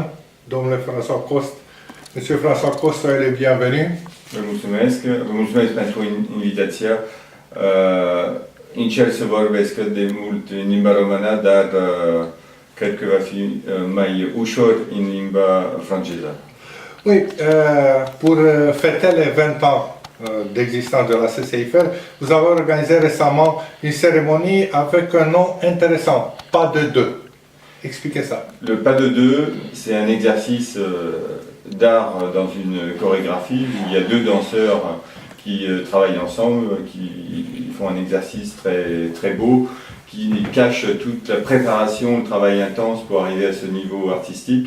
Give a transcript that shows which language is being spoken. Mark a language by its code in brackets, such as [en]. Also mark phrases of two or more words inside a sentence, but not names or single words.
[fr] Domnule François Cost, Monsieur François Cost, soyez le bienvenu. [ro] Vă mulțumesc pentru invitația. Încerc să vorbesc de mult în limba română, dar cred că va fi mai ușor în limba franceză. [fr] Oui, pour fêter les 20 ans d'existence de la CCIFR, vous avez organisé récemment une cérémonie avec un nom intéressant, Pas de deux. Expliquez ça. Le pas de deux, c'est un exercice d'art dans une chorégraphie où il y a deux danseurs qui travaillent ensemble, qui font un exercice très beau, qui cache toute la préparation, le travail intense pour arriver à ce niveau artistique.